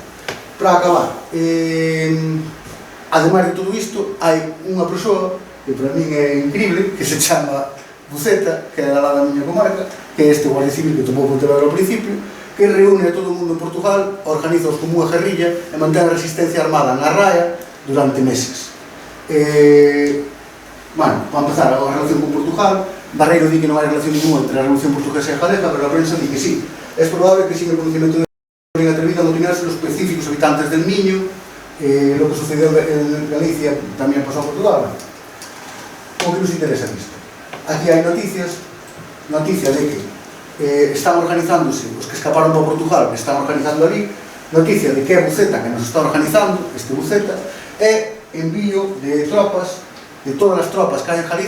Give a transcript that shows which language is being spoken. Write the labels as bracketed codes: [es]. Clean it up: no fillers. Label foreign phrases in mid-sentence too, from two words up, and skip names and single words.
[gl] Para acabar, ademais de todo isto, hai unha persoa que para min é increíble, que se chama Buceta, que é da lá da miña comarca, que é este guardia civil que tomou Pontevedra ao principio, que reúne a todo o mundo en Portugal, organiza-os como unha guerrilla e mantén a resistencia armada na raya durante meses. Para empezar, a relación con Portugal, Barreiro di que non hai relación ninguna entre a Revolución Portuguesa e a Galega, pero a prensa di que sí. [es] É probable que sin el conocimiento de la atrevida a amotinarse los específicos habitantes del Miño, lo que sucedió en Galicia [gl] tamén pasou en Portugal. O que nos interesa isto? Aquí hai noticia de que están organizándose os que escaparon para Portugal, que están organizando ali, noticia de que é Buceta que nos está organizando, este Buceta, e envío de tropas, de todas as tropas que hai en Galiza.